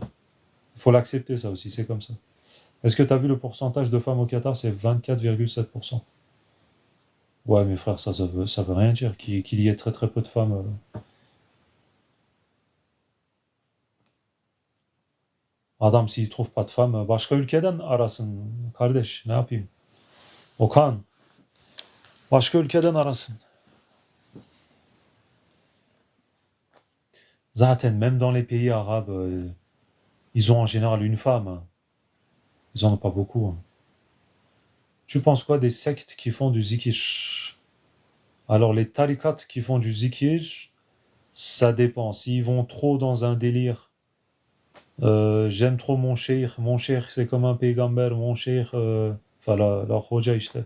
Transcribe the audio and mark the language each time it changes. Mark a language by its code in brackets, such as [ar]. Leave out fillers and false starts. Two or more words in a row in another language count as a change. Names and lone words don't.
[fr] Il faut l'accepter, ça aussi, c'est comme ça. Est-ce que tu as vu le pourcentage de femmes au Qatar? C'est 24,7%. Ouais, mes frères, ça veut rien dire. Qu'il y ait très très peu de femmes. Adam s'il trouve pas de femme, [tr] başka ülkeden arasın kardeş. Ne yapayım? Okan, başka ülkeden arasın. [fr] Zaten même dans les pays arabes, ils ont en général une femme, hein. Ils en ont pas beaucoup, hein. Tu penses quoi des sectes qui font du zikir? Alors les tariqats qui font du zikir, ça dépend. S'ils vont trop dans un délire, j'aime trop mon cheikh c'est comme un paygamber, mon cheikh, enfin la [tr] hoja işte.